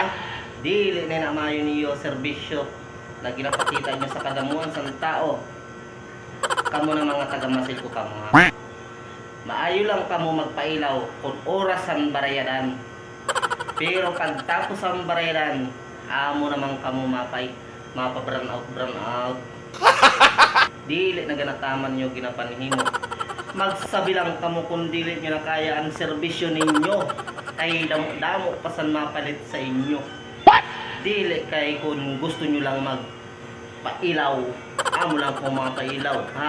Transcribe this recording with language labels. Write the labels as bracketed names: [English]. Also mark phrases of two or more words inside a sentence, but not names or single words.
[Hiligaynon] Dili na maayo niyo serbisyo na ginapakita nyo sa kadamuan sa tao. Kamo na mga taga masil ko kamo ha. Maayo lang kamo magpailaw kung oras ang barayadan. Pero pagtapos ang barayadan, amo naman kamo mapa-brown out. Dili na ganataman nyo ginapanhimo. Magsabi lang kamo kung dili nyo na kaya ang serbisyo ninyo. Kay damo pasan mapalit sa inyo. Dili kay kung gusto nyo lang magpailaw, amo lang po mapailaw ha.